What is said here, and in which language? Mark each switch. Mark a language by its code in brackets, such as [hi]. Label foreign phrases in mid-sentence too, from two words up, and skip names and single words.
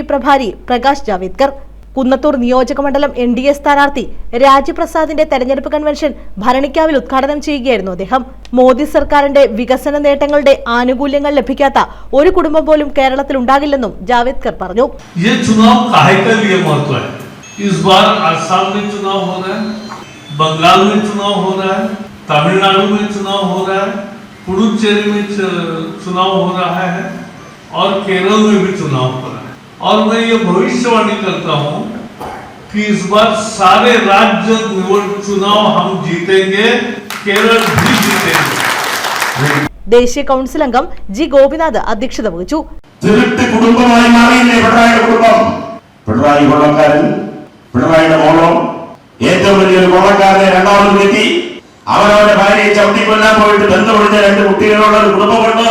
[ml] പ്രഭാരി പ്രകാശ് ജാവദേക്കർ കുന്നത്തൂർ നിയോജക മണ്ഡലം എൻ.ഡി.എ സ്ഥാനാർത്ഥി രാജ്പ്രസാദിന്റെ തെരഞ്ഞെടുപ്പ് കൺവെൻഷൻ ഭരണിക്കാവിൽ ഉദ്ഘാടനം ചെയ്യുകയായിരുന്നു അദ്ദേഹം. മോദി സർക്കാരിന്റെ വികസന നേട്ടങ്ങളുടെ ആനുകൂല്യങ്ങൾ ലഭിക്കാത്ത ഒരു കുടുംബം പോലും കേരളത്തിൽ ഉണ്ടാകില്ലെന്നും ജാവദേക്കർ പറഞ്ഞു. [hi] तमिलनाडु में चुनाव हो रहा है, पुडुचेरी में चुनाव हो रहा है और केरल में भी चुनाव हो रहा है। और मैं ये भविष्यवाणी करता हूँ कि इस बार सारे राज्य चुनाव हम जीतेंगे, केरल भी जीतेंगे। [ml] ദേശീയ കൗൺസിൽ അംഗം ജി ഗോപിനാഥ് അധ്യക്ഷത വഹിച്ചു. കുടുംബമായി മാറിയില്ലേ പിണറായിയുടെ കുടുംബം? പിണറായി കൊള്ളക്കാരൻ, പിണറായിയുടെ മോളോ ഏറ്റവും വലിയൊരു കൊള്ളക്കാരനെ രണ്ടാമത് വെട്ടി അവരവരുടെ ഭാര്യയെ ചവിട്ടിക്കൊല്ലാൻ പോയിട്ട് ബന്ധമൊഴിഞ്ഞ രണ്ട് കുട്ടികളുള്ള ഒരു കുടുംബമുണ്ട്.